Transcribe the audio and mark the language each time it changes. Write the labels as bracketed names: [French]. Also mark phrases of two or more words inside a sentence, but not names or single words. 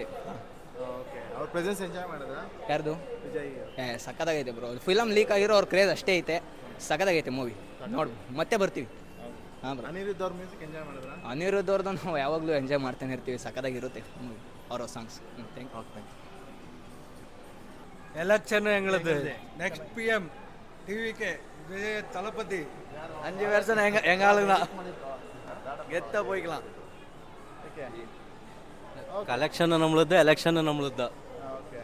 [Kannada] ಓಕೆ. ಅವ್ರ [English] presence enjoy [Kannada] ಮಾಡಿದ್ರಾ? ಯಾರ್ದು? ವಿಜಯ್. ಸಖತ್ತಾಗೈತೆ ಬ್ರೋ. [English] film leak [Kannada] ಆಗಿರೋ ಅವ್ರ ಕ್ರೇಜ್ ಅಷ್ಟೇ ಐತೆ. ಸಖತ್ತಾಗೈತೆ ಮೂವಿ. ನೋಡು, ಮತ್ತೆ ಬರ್ತೀವಿ. ಹಾಂ ಬ್ರೋ. ಅನಿರುದ್ಧ ಅವ್ರ [English] music enjoy [Kannada] ಮಾಡಿದ್ರಾ? ಅನಿರುದ್ಧ ಅವ್ರದ್ದು ನಾವು ಯಾವಾಗಲೂ ಎಂಜಾಯ್ ಮಾಡ್ತಾನೆ ಇರ್ತೀವಿ. ಸಖತ್ತಾಗಿರುತ್ತೆ ಮೂವಿ, ಅವರ ಸಾಂಗ್ಸ್. [English] thank you. [Tamil] எலெக்ஷன் எங்களுது. [English] next PM [Tamil] டிவிக்கு விஜய் தளபதி. 5 வருஷம் எங்க ஆளுங்க கெத்தா போய்க்கலாம். கலெக்ஷன் நம்மளது, எலெக்ஷன் நம்மளது.